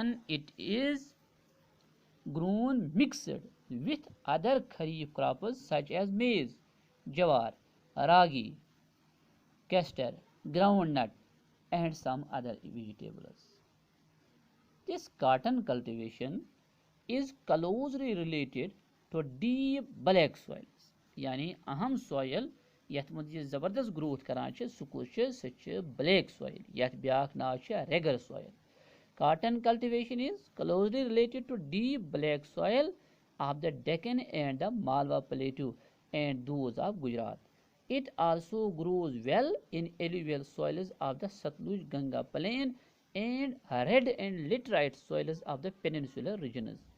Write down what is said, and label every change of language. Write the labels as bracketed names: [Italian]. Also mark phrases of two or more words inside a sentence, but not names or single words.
[English] It is grown mixed with other kharif crops such as maize, jawar, ragi, castor, groundnut, and some other vegetables. This cotton cultivation is closely related to deep black soils. [Kashmiri] यानी अहम soil यथ मज ये जबरदस्त ग्रोथ करान सह [English] black soil [Kashmiri] यथ ब्याक नाव [English] regular soil. Cotton cultivation is closely related to deep black soil of the Deccan and the Malwa Plateau and those of Gujarat. It also grows well in alluvial soils of the Satluj Ganga plain and red and laterite soils of the peninsular regions.